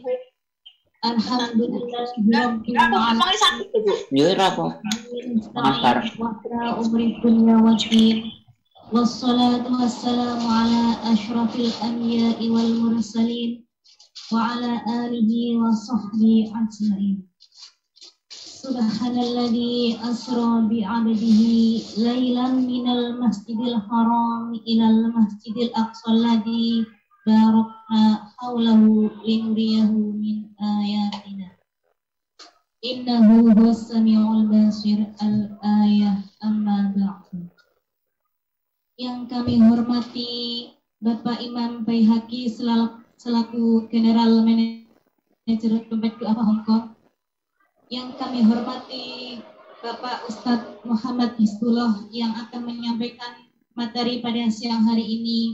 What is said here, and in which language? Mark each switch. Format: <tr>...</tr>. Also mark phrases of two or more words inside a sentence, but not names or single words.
<ar>الحمد لله رب العالمين. والصلاة والسلام على أشرف الأنبياء والمرسلين وعلى آله وصحبه أجمعين. سبحان الذي أسرى بعبده ليلا من المسجد الحرام إلى المسجد الأقصى الذي باركنا حوله لنريه من آياتنا. إنه هو السميع البصير. الآية. أما بعد.</ar> <id>Yang kami hormati Bapak Imam Baihaqi selaku</id> <en>General Manager</en> <id>Dompet Du'afa Hongkong. Yang kami hormati Bapak Ustadz Muhammad Hizbullah yang akan menyampaikan materi pada siang hari ini.</id>